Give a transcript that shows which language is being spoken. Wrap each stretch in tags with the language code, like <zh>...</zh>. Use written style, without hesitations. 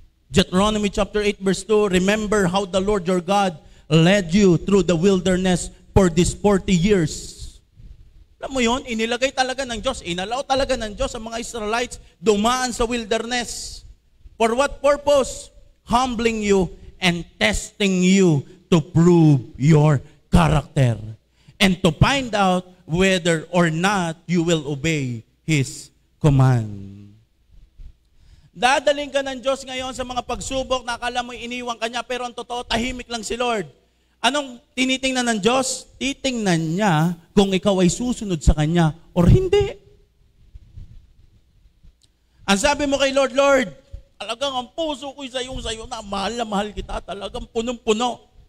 <en>Deuteronomy chapter 8 verse 2, remember how the Lord your God led you through the wilderness for these 40 years.</en> <tl>Alam mo yun, inilagay talaga ng Diyos, inalaw talaga ng Diyos ang mga Israelites dumaan sa wilderness.</tl> <en>For what purpose? Humbling you and testing you to prove your character. And to find out whether or not you will obey His command.</en> <tl>Dadaling ka ng Diyos ngayon sa mga pagsubok na akala mo iniwan ka niya, pero ang totoo, tahimik lang si Lord. Anong tinitingnan ng Diyos? Titingnan niya kung ikaw ay susunod sa Kanya or hindi. Ang sabi mo kay Lord, Lord, talagang ang puso ko'y sayo na mahal kita, talagang punong-puno.</tl>